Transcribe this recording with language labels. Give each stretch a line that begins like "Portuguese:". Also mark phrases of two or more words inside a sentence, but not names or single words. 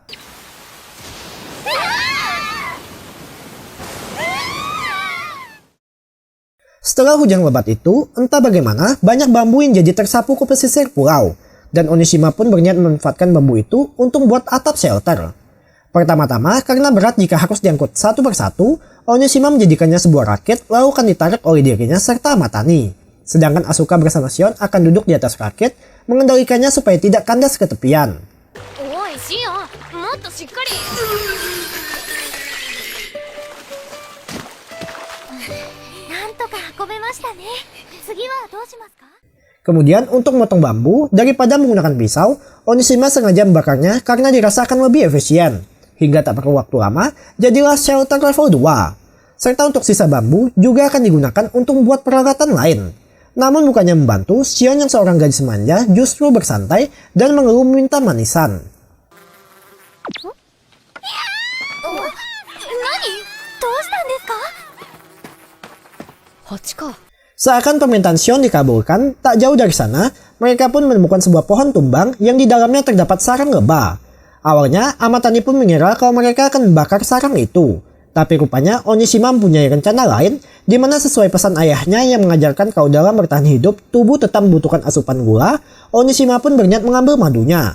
Indonesian: Setelah hujan lebat itu, entah bagaimana banyak bambu yang jadi tersapu ke pesisir pulau, dan Onishima pun berniat memanfaatkan bambu itu untuk membuat atap shelter. Pertama-tama, karena berat jika harus diangkut satu persatu, Onishima menjadikannya sebuah rakit lalu akan ditarik oleh dirinya serta Amatani. Sedangkan Asuka bersama Shion akan duduk di atas rakit, mengendalikannya supaya tidak kandas ke tepian.
Japanese: おいシオン、もっとしっかり。なんとか運べましたね。次はどうしますか？
Indonesian: Kemudian untuk memotong bambu, daripada menggunakan pisau, Onishima sengaja membakarnya karena dirasa akan lebih efisien. Hingga tak perlu waktu lama, jadilah
English: shelter level
Indonesian: 2. Serta untuk sisa bambu juga akan digunakan untuk membuat peralatan lain. Namun bukannya membantu, Shion yang seorang gadis manja justru bersantai dan mengeluh minta manisan.
Japanese: 何？どうしたんですか？ 8か。
Indonesian: Seakan permintaan Shion dikabulkan, tak jauh dari sana, mereka pun menemukan sebuah pohon tumbang yang di dalamnya terdapat sarang lebah. Awalnya, Amatani pun mengira kalau mereka akan membakar sarang itu. Tapi rupanya Onishima mempunyai rencana lain, di mana sesuai pesan ayahnya yang mengajarkan kalau dalam bertahan hidup, tubuh tetap membutuhkan asupan gula, Onishima pun berniat mengambil madunya.